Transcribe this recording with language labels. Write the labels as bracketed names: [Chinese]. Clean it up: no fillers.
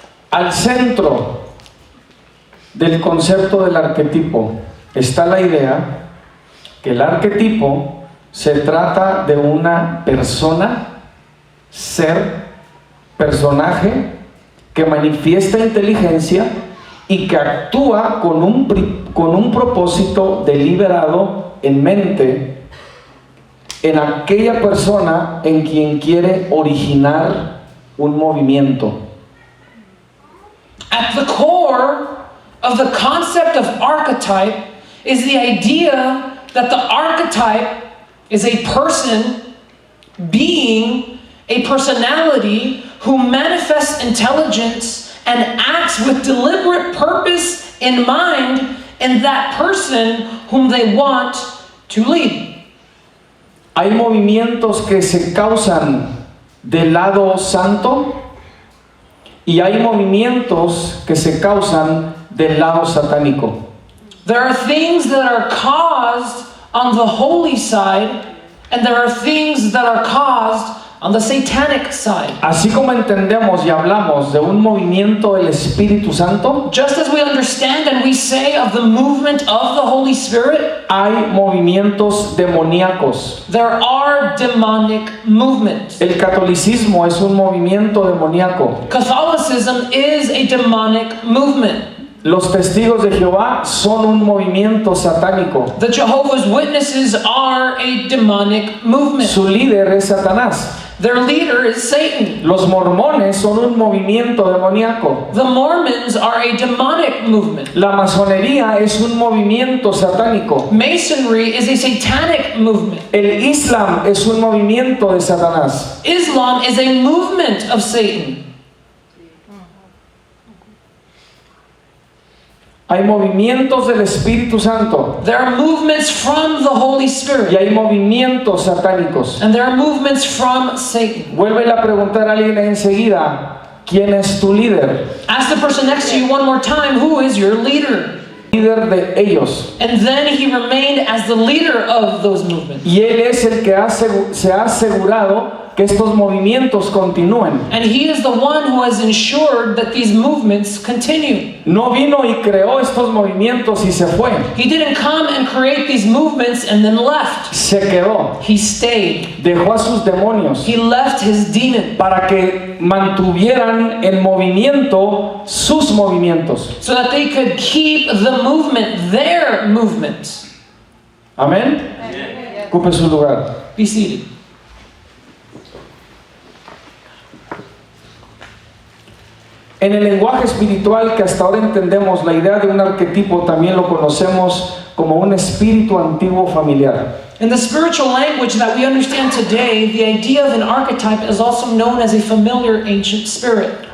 [Spanish] Al centro del concepto del arquetipo está la idea que el arquetipo se trata de una persona, ser, personaje que manifiesta inteligencia y que actúa con un propósito deliberado en mente en aquella persona en quien quiere originar un movimiento. [English] At the core of the concept of archetype is the idea that the archetype is a person, being, a personality who manifests intelligence and acts with deliberate purpose in mind in that person whom they want to lead. [Spanish] Hay movimientos que se causan del lado santo y hay movimientos que se causan del lado satánico. [English] There are things that are caused on the holy side, and there are things that are caused on the satanic side. [Spanish] Así como entendemos y hablamos de un movimiento del Espíritu Santo, [English] Just as we understand and we say of the movement of the Holy Spirit, [Spanish] hay movimientos demoníacos. [English] there are demonic movements. [Spanish] El catolicismo es un movimiento demoníaco. [English] Catholicism is a demonic movement. [Spanish] Los testigos de Jehová son un movimiento satánico. [English] The Jehovah's Witnesses are a demonic movement. [Spanish] Su líder es Satanás. [English] Their leader is Satan. [Spanish] Los mormones son un movimiento demoníaco. [English] The Mormons are a demonic movement. [Spanish] La masonería es un movimiento satánico. [English] Masonry is a satanic movement. [Spanish] El Islam es un movimiento de Satanás. [English] Islam is a movement of Satan. [Spanish] Hay movimientos del Espíritu Santo [English] There are movements from the Holy Spirit. [Spanish] y hay movimientos satánicos. [English] And there are movements from Satan. [Spanish] Vuelve a preguntar a alguien enseguida, ¿quién es tu líder? [English] Ask the person next to you one more time, who is your leader? [Spanish] Líder de ellos. [English] And then he remained as the leader of those movements. [Spanish] Y él es el que se ha asegurado que estos movimientos continúen. [English] And he is the one who has ensured that these movements continue. [Spanish] No vino y creó estos movimientos y se fue. [English] He didn't come and create these movements and then left. [Spanish] Se quedó. [English] He stayed. [Spanish] Dejó a sus demonios [English] He left his demon [Spanish] para que mantuvieran en movimiento sus movimientos. [English] so that they could keep the movement, their movements. [Spanish] Amén. Ocupe su lugar. [English] Be seated. [Spanish] En el lenguaje espiritual que hasta ahora entendemos, la idea de un arquetipo también lo conocemos como un espíritu antiguo familiar. [English] In the spiritual language that we understand today, the idea of an archetype is also known as a familiar ancient spirit.